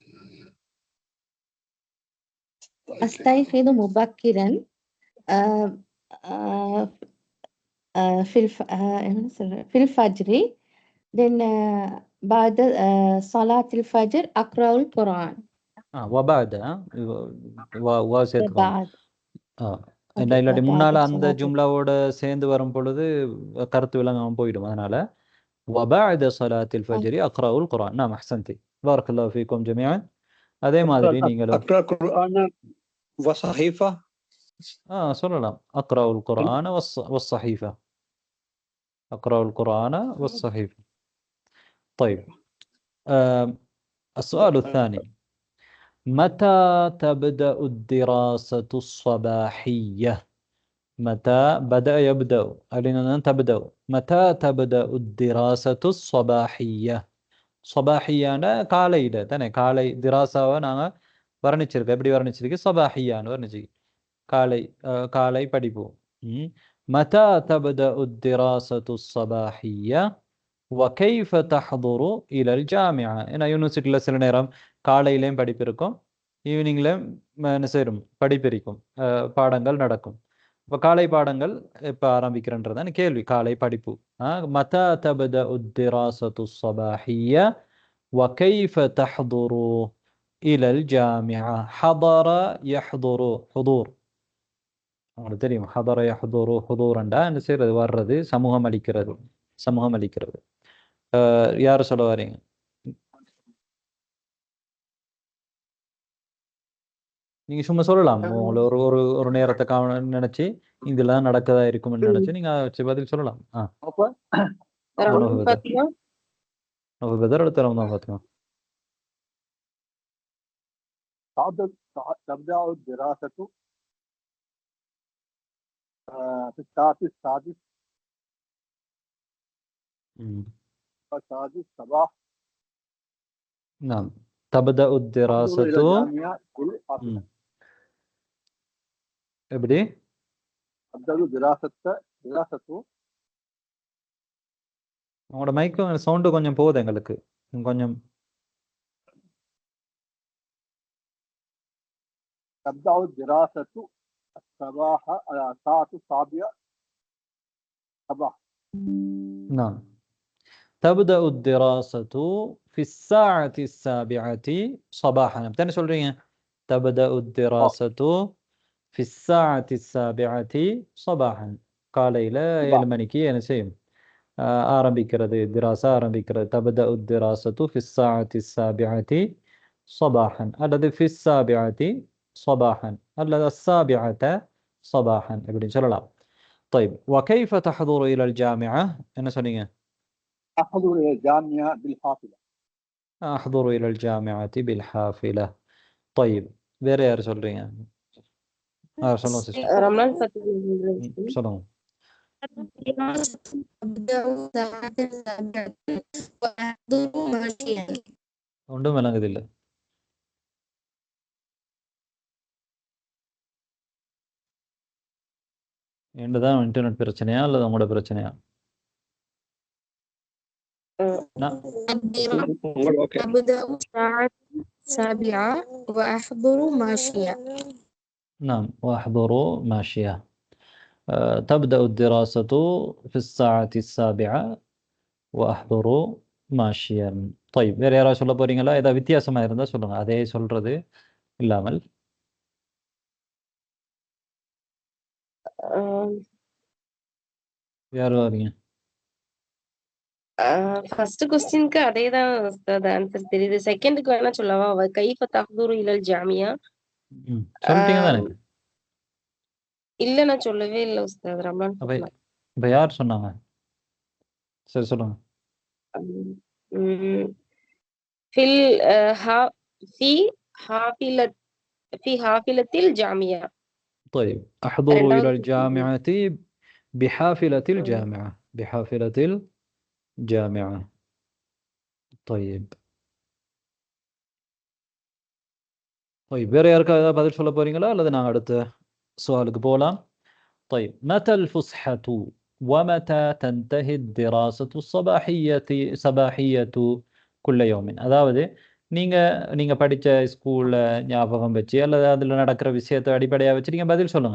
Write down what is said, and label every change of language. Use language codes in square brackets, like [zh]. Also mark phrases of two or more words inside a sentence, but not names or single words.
[ar] أستيقظ مبكرا في الفجر، then بعد صلاة الفجر أقرأ القرآن. وبعد بعد [ta] என்ன இல்லாட்டி முன்னால அந்த ஜும்லாவோட சேர்ந்து வரும் பொழுது கருத்து விளங்காம போயிடும். [ar] அதனால وبعد صلاة الفجر أقرأ القرآن. نعم أحسنتي. بارك الله فيكم جميعا. [ta] அதே மாதிரி நீங்களும் [ar] أقرأ القرآن وصحيفة. சொல்லலாம். أقرأ القرآن والصحيفة. أقرأ القرآن والصحيفة. طيب, السؤال الثاني: متى تبدأ الدراسة الصباحية؟ متى بدأ يبدأ؟ علينا أن تبدأ. متى تبدأ الدراسة الصباحية؟ [ta] صباحية காலையில தானே. காலை திராசாவை நாங்கள் வர்ணிச்சிருக்கோம். எப்படி வர்ணிச்சிருக்கு? சபாஹியான்னு வர்ணிச்சிருக்கு. காலை படிப்போம். [ar] متى تبدأ الدراسة الصباحية وكيف تحضر إلى الجامعة؟ [ta] ஏன்னா யூனிவர்சிட்டியில் சில நேரம் காலையிலையும் படிப்பு இருக்கும், ஈவினிங்லையும் என்ன செய்யும், படிப்பு இருக்கும், பாடங்கள் நடக்கும். இப்போ காலை பாடங்கள் எப்போ ஆரம்பிக்கிறன்றதான் கேள்வி. காலை படிப்பு. [ar] متى تبدأ الدراسة الصباحية وكيف تحضر إلى الجامعة. حضر يحضر حضور. [ta] உங்களுக்கு தெரியும் [ar] حضر يحضر حضورا [ta] என்ன செய்யறது வர்றது சமூகம் அளிக்கிறது சமூகம் அளிக்கிறது. யார் சொல்ல வரீங்க? நீங்க சும்மா சொல்லலாம். உங்களை ஒரு ஒரு ஒரு நேரத்தை நினைச்சு இதெல்லாம் நடக்கதா இருக்கும்னு நினைச்சு நீங்க பதில் சொல்லலாம். بدر அடுத்த ரமதான் பாத்திமா. [ar] تبدأ الدراسة في الساعة السادسة الصباح. نعم تبدأ الدراسة எப்படி تبدأ دراسة [ta] உங்களோட மைக்கு சவுண்டு கொஞ்சம் போகுது எங்களுக்கு கொஞ்சம். [ar] تبدأ الدراسة الصباح الساعة السابعة صباحا. نعم تبدأ الدراسة في الساعة السابعة صباحا. بتاني சொல்றீங்க تبدأ الدراسة في الساعة السابعة صباحا. [ta] காலையில 7 மணிக்கு என்ன செய்யும் ஆரம்பிக்கிறது திராசா ஆரம்பிக்கிறது. [ar] تبدأ الدراسة في الساعة السابعة صباحا அல்லது في السابعة صباحا அல்லது السابعة صباحا [ta] இப்படின்னு சொல்லலாம். [ar] طيب وكيف تحضر إلى الجامعة؟ [ta] என்ன சொன்னீங்க؟ [ar] أحضر إلى الجامعة بالحافلة. أحضر إلى الجامعة بالحافلة. [ta] طيب வேற யார் சொல்றீங்க? சொல்லுங்க சிஸ்டர். ரம்லான் ஃபத்தீஹ் சொல்லுங்க. ஒன்றும் விளங்குதில்ல. என்னதான் இன்டர்நெட் பிரச்சனையா அல்லது உங்களோட பிரச்சனையா? [ar] نعم وأحضروا ماشية. تبدأ الدراسة في الساعة السابعة وأحضروا ماشيا. [ta] طيب வேற யாராவது சொல்ல போறீங்களா? ஏதாவது வித்தியாசமா இருந்தா சொல்லுங்க. அதே சொல்றது இல்லாமல். யார் வரீங்க? [en] first question [ta] அதேதான் உஸ்தாத் ஆன்சர் தெரியுது. செகண்டுக்கு வேணா சொல்லவா? [ar] كيف تحضر إلى الجامعة. [ta] சொல்லிட்டீங்க தானே? இல்ல நான் சொல்லவே இல்ல உஸ்தாத். ரம்லான் இப்ப யார் சொன்னாங்க? சரி சொல்லுங்க. [ar] ஃபில் في حافلة في حافلة الجامعة. طيب أحضروا إلى الجامعة بحافلة الجامعة. بحافلة الجامعة. طيب [ta] வேற யாருக்கா ஏதாவது பதில் சொல்ல போறீங்களா அல்லது நாங்க அடுத்த سؤالك போலாம். [ar] طيب متى الفسحة ومتى تنتهي الدراسة الصباحية كل يوم؟ [ta] அதாவது நீங்க படிச்ச ஸ்கூல்ல ஞாபகம் வச்சு அல்லது அதுல நடக்கிற விஷயத்தை அடிப்படையா வச்சு நீங்க பதில் சொல்லுங்க.